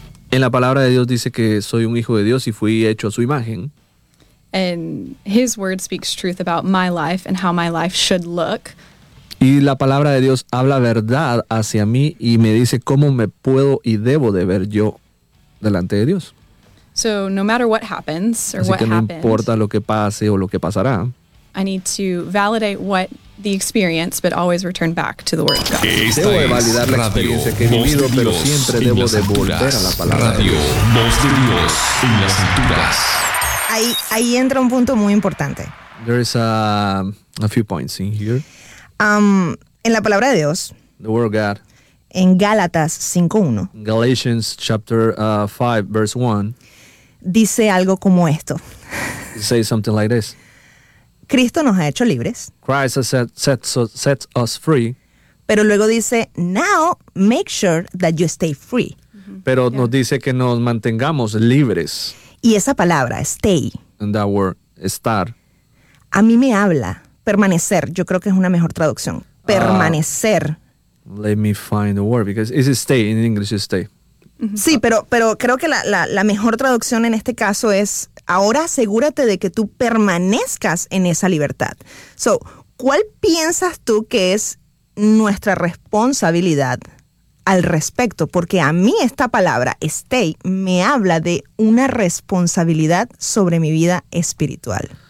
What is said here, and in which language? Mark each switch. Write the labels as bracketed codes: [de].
[es] En la palabra de Dios dice que soy un hijo de Dios y fui hecho a su imagen. [en] And his word speaks truth about my life and how my life should look. [es] Y la palabra de Dios habla verdad hacia mí y me dice cómo me puedo y debo de ver yo delante de Dios. [en] So no matter what happens or [es] así [en] what happened, [es] no importa lo que pase o lo que pasará, [en] I need to validate what the experience, but always return back to the word of God. [es] Debo de validar la experiencia que he vivido, pero siempre debo de volver a la palabra de Dios. Radio Voz de Dios en las alturas. Ahí entra un punto muy importante. [en] There is a few points in here. [es] En la palabra de Dios. [en] The word of God. [es] En Gálatas 5:1. [en] Galatians chapter 5 verse 1. [es] Dice algo como esto. [en] Say something like this. [es] Cristo nos ha hecho libres. [en] Christ has set us free. [es] Pero luego dice, [en] now make sure that you stay free. [es] pero yeah. nos dice que nos mantengamos libres. Y esa palabra, stay. [en] And that word, estar. [es] A mí me habla, permanecer, yo creo que es una mejor traducción, permanecer. [en] Let me find the word, because it's stay, in English it's stay. Mm-hmm. [es] Sí, pero creo que la mejor traducción en este caso es, ahora asegúrate de que tú permanezcas en esa libertad. So, ¿cuál piensas tú que es nuestra responsabilidad al respecto? Porque a mí esta palabra, stay, me habla de una responsabilidad sobre mi vida espiritual.